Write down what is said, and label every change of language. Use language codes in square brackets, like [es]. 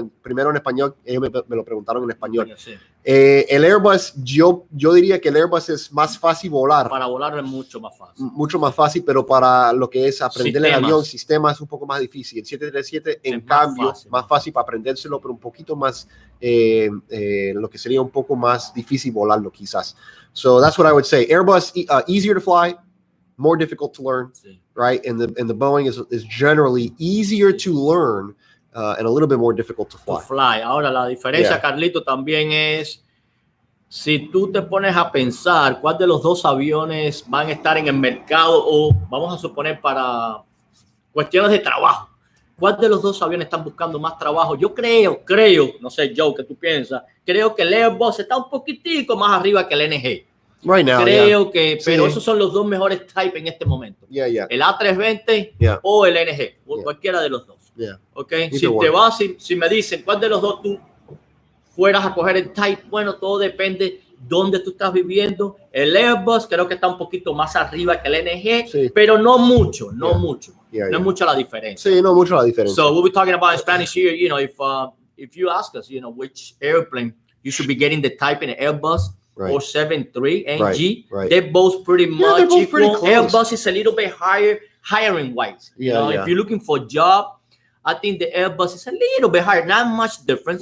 [es] Primero en español, ellos me lo preguntaron en español. El Airbus, yo diría que el Airbus es más fácil volar. Para volar es mucho más fácil. Mucho más fácil, pero para lo que es aprender el avión, sistema es un poco más difícil. El 737, en cambio, más fácil para aprendérselo, pero un poquito más, lo que sería un poco más difícil volarlo quizás. [en] So that's what I would say. Airbus, easier to fly, more difficult to learn, right? And the Boeing is generally easier to learn and a little bit more difficult to fly. [es] Ahora, la diferencia, Carlito, también es si tú te pones a pensar cuál de los dos aviones van a estar en el mercado o vamos a suponer para cuestiones de trabajo. ¿Cuál de los dos aviones están buscando más trabajo? Yo creo, no sé, Joe, ¿qué tú piensas? Creo que el Airbus está un poquitico más arriba que el NG. [en] Right now, [es] creo que, sí. pero esos son los dos mejores type en este momento. El A320 o el NG, cualquiera de los dos. Okay. Si me dicen cuál de los dos tú fueras a coger el type, bueno, todo depende dónde tú estás viviendo. El Airbus creo que está un poquito más arriba que el NG, pero no mucho, no mucho. No es mucho la diferencia. Sí, no mucho la diferencia. [en] So we'll be talking about in Spanish here. You know, if you ask us, you know, which airplane you should be getting the type in an Airbus or 73 NG, they're both pretty much both equal. pretty close. Airbus is a little bit higher, hiring wise. You know, if you're looking for a job, I think the Airbus is a little bit higher, not much difference.